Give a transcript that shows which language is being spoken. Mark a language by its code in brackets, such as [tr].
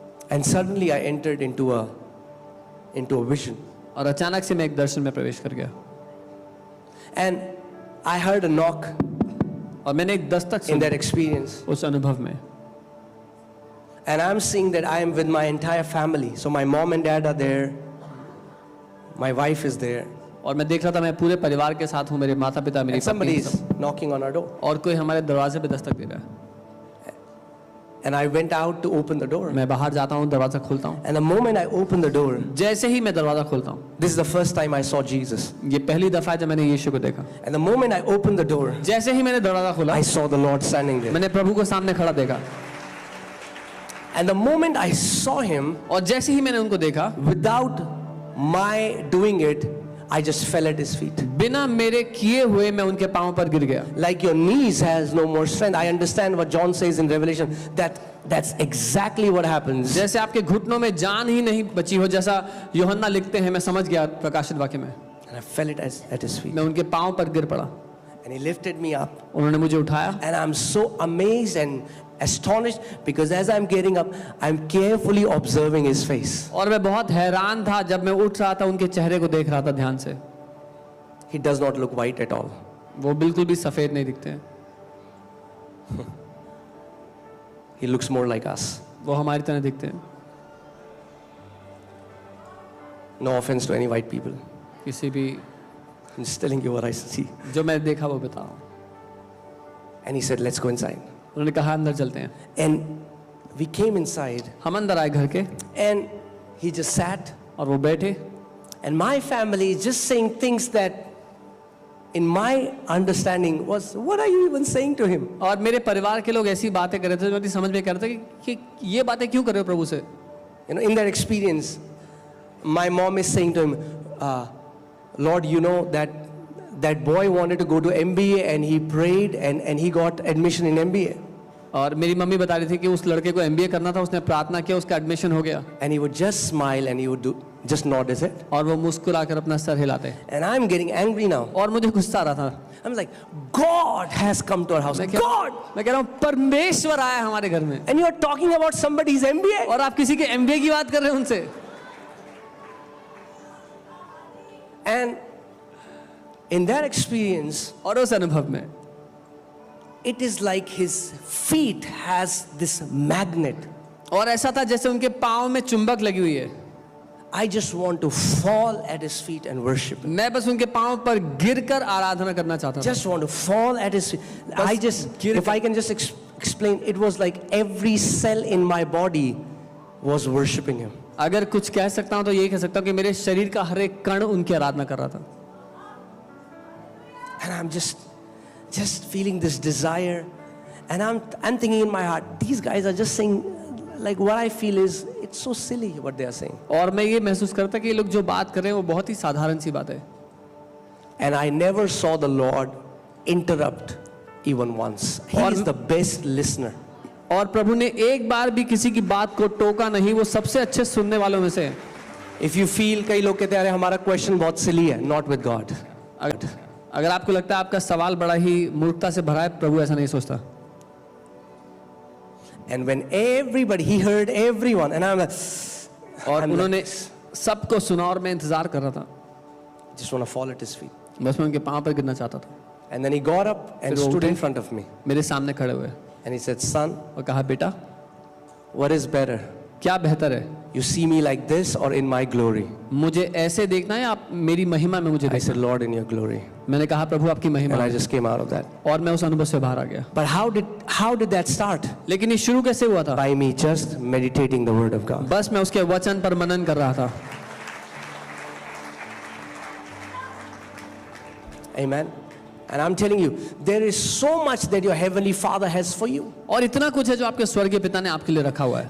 [en] And suddenly I entered into a vision. [hi] और अचानक से मैं एक दर्शन में प्रवेश कर गया. [en] And I heard a knock [hi] और मैंने एक दस्तक [en] in [hi] सुनी [en] that experience. [hi] उस अनुभव में. [en] And I'm seeing that I am with my entire family. So my mom and dad are there. My wife is there. [hi] और मैं देख रहा था मैं पूरे परिवार के साथ हूँ, मेरे माता पिता, मेरी [en] And somebody is knocking on our door. [hi] और कोई हमारे दरवाजे पे दस्तक दे रहा है. [en] And I went out to open the door. [hi] मैं बाहर जाता हूँ, दरवाजा खोलता हूँ. [en] And the moment I opened the door, [hi] जैसे ही मैं दरवाजा खोलता हूँ, [en] this is the first time I saw Jesus. [hi] ये पहली दफा है जब मैंने यीशु को देखा. [en] And the moment I opened the door, [hi] जैसे ही मैंने दरवाजा खोला, [en] I saw the Lord standing there. [hi] मैंने प्रभु को सामने खड़ा देखा. [en] And the moment I saw him, [hi] और जैसे ही मैंने उनको देखा, [en] without my doing it, I just fell at his feet. [hi] बिना मेरे किए हुए मैं उनके पांव पर गिर गया. [en] Like your knees has no more strength. I understand what John says in Revelation. That's exactly what happens. [hi] जैसे आपके घुटनों में जान ही नहीं बची हो, जैसा यूहन्ना लिखते हैं, मैं समझ गया प्रकाशित वाक्य में. [en] And I fell at his feet. [hi] मैं उनके पांव पर गिर पड़ा. [en] And he lifted me up. [hi] उन्होंने मुझे उठाया. [en] And I'm so amazed and astonished because as I'm getting up, I'm carefully observing his face. [hi] और मैं बहुत हैरान था जब मैं उठ रहा था, उनके चेहरे को देख रहा था ध्यान से. [en] He does not look white at all. [hi] वो बिल्कुल भी सफेद नहीं दिखते हैं. [en] He looks more like us. [hi] वो हमारी तरह दिखते हैं. [en] No offense to any white people. [hi] किसी भी [en] I'm just telling you what I see. [hi] जो मैं देखा वो बता रहा हूँ. [en] And he said, let's go inside. [hi] उन्होंने कहा अंदर चलते हैं. [en] And we came inside. [hi] हम अंदर आए घर के. [en] And he just sat. [hi] और वो बैठे. [en] And my family is just saying things that in my understanding was, what are you even saying to him? [hi] और मेरे परिवार के लोग ऐसी बातें कर रहे थे, मेरी समझ में कर रहे थे कि ये बातें क्यों कर रहे हो प्रभु से. [en] You know, in that experience, my mom is saying to him, Lord, you know that boy wanted to go to MBA and he prayed and he got admission in MBA. [hi] और मेरी मम्मी बता रही थी कि उस लड़के को MBA करना था, उसने प्रार्थना किया, उसका एडमिशन हो गया. [en] And he would just smile and he would just nod his head. [hi] और वो मुस्कुराकर अपना सर हिलाते. [en] And I'm getting angry now. [hi] और मुझे गुस्सा आ रहा था. [en] I'm like, God has come to our house. God! [hi] मैं कह रहा हूँ परमेश्वर आया हमारे घर में. [en] And you're talking about somebody's MBA? [hi] और आप किसी के MBA की बात कर रहे हैं उनसे. [en] And in that experience, [hi] और उस अनुभव में, [en] it is like his feet has this magnet. [hi] और ऐसा था जैसे उनके पाँव में चुंबक लगी हुई है. [en] I just want to fall at his feet and worship him. [hi] मैं बस उनके पाँव पर गिरकर आराधना करना चाहता था. [en] Just want to fall at his feet. If I can just explain, it was like every cell in my body was worshiping him. [hi] अगर कुछ कह सकता हूँ तो यही कह सकता हूँ कि मेरे शरीर का हर एक कण उनकी आराधना कर रहा था. [en] And I'm just feeling this desire, and I'm thinking in my heart, these guys are just saying, like what I feel is, it's so silly what they are saying. [hi] और मैं ये महसूस करता कि ये लोग जो बात कर रहे हैं वो बहुत ही साधारण सी बात है. [en] And I never saw the Lord interrupt even once. He is the best listener. [hi] और प्रभु ने एक बार भी किसी की बात को टोका नहीं, वो सबसे अच्छे सुनने वालों में से है. [en] If you feel, [hi] कई लोग कहते हैं अरे हमारा क्वेश्चन बहुत सिली है, [en] not with God. [hi] अगर आपको लगता है आपका सवाल बड़ा ही मूर्खता से भरा है, प्रभु ऐसा नहीं सोचता. [en] And when everybody, he heard everyone, and I'm like, [hi] और उन्होंने सबको सुना और मैं इंतजार कर रहा था. [en] just want to fall at his feet. [hi] बस मैं उनके पाँव पर गिरना चाहता था. [en] And then he got up and stood in front of me. [hi] मेरे सामने खड़े हुए. [en] And he said, son, [hi] और कहा बेटा, [en] what is better? [hi] क्या बेहतर है? [en] You see me like this or in my glory? [hi] मुझे ऐसे देखना है, आप मेरी महिमा में मुझे [en] I said, [hi] देखना. [en] Lord, in your glory. [hi] मैंने कहा प्रभु आपकी महिमा. [en] And I just came out of that. [hi] और मैं उस अनुभव से बाहर आ गया. [en] But how did that start? [hi] लेकिन ये शुरू कैसे हुआ था? [en] By me just meditating the word of God. [hi] बस मैं उसके वचन पर मनन कर रहा था. [en] Amen. And I'm telling you, there is so much that your heavenly Father has for you. [hi] और इतना कुछ है जो आपके स्वर्गीय पिता ने आपके लिए रखा हुआ है.